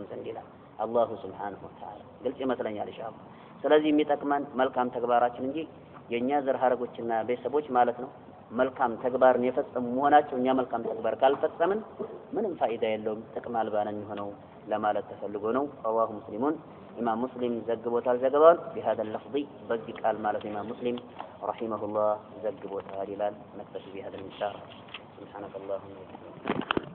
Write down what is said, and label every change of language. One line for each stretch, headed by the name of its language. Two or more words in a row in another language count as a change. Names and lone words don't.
Amharic: ዘንድ ይላል
Arabic: الله سبحانه وتعالى
Amharic: ግልጽ ይመስለኛል ኢንሻአላህ ስለዚህ የሚጠቅመን መልካም ተግባራችን እንጂ የኛ ዘር ሐረጎችና ቤተሰቦች ማለት ነው መልካም ተግባርን የፈጸሙ መሆናቸው እኛ መልካም ተግባር ካልፈጸምን ምንም ፋይዳ የለውም ጥቅም አልባ ነው የሚሆነው ለማለት ተፈልጎ ነው
Arabic: رواه مسلمون
Amharic: ኢማም ሙስሊም ዘግቦታል ዘገባውን
Arabic: بهذا اللفظ
Amharic: በዚህ ቃል ማለት ኢማም ሙስሊም
Arabic: رحمه الله
Amharic: ዘግቦታል ይላል
Arabic: نكتفي بهذا المثال سبحانك اللهم وبحمدك